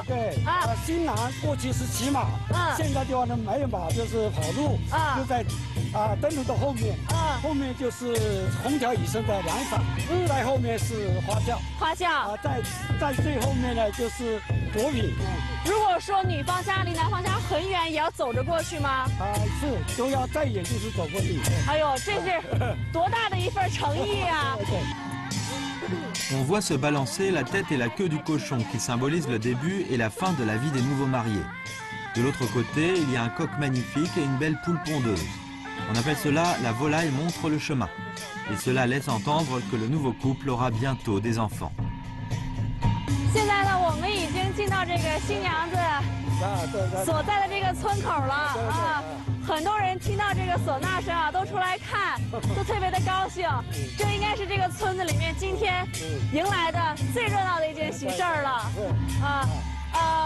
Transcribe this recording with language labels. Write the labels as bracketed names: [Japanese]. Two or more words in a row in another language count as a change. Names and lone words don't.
[Chinese] 对新郎过去是骑马，现在的话呢没有马就是跑路，就在灯笼的后面，后面就是红条以上的凉伞，在后面是花轿，在最后面呢就是果品。如果说女方家离男方家很远，也要走着过去吗？是，都要再远就是走过去。哎呦，这是多大的一份诚意啊！ [French] On voit se balancer la tête et la queue du cochon qui symbolisent le début et la fin de la vie des nouveaux mariés. De l'autre côté, il y a un coq magnifique et une belle poule pondeuse. On appelle cela la volaille montre le chemin. Et cela laisse entendre que le nouveau couple aura bientôt des enfants. [Chinese] 现在呢，我们已经进到这个新娘子所在的这个村口了啊！很多人听到这个唢呐声啊，都出来看，都特别的高兴。这应该是这个村子里面今天迎来的最热闹的一件喜事儿了啊！